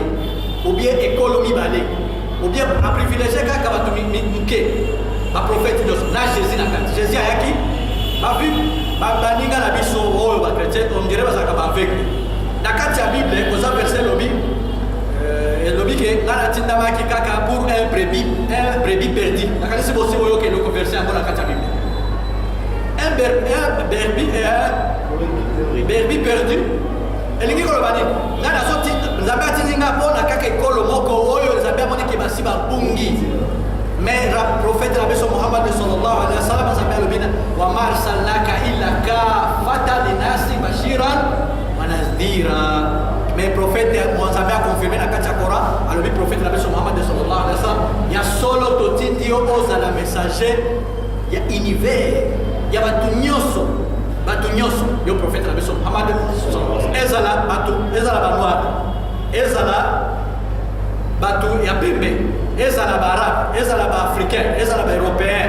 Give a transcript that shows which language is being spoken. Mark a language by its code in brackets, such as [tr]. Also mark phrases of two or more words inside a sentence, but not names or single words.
[ln] ou bien ekolo mibale ou bien aprivilège kaka bato mike ba prophète nyonso na Jésus na kati Jésus ayaki bavi baninga na biso oyo ba chrétien [fr] on dirait [ln] bazalaka baaveugle na kati ya Bible koza verset lobi elobi ke nga natindamaki kaka [fr] pour un brebis perdu [ln] nakanisi bosi oyo ke loko verset yango na kati ya Bible un [fr] brebis perdu [ln] elingi koloba nini nga nazoti nzambe atindi nga mpona kaka ekolo moko oyo nzambe amoniki basi babungi mais prophète na biso Muhammad [ar] صلى الله عليه وسلم [ln] nzambe alobi [ar] وما أرسلناك إلا كافة للناس بشيرا ونذيرا [ln] mais prophète nzambe akonfirme na kati ya Coran alobi prophète na biso Muhammad [ar] صلى الله عليه وسلم [ln] ya solo totindi yo ozala messager ya univers ya bato nyonso yo prophète na biso Muhammad ezala banoir ezala bato ya pembe ezala baarabe ezala baafricain ezala baeuropéen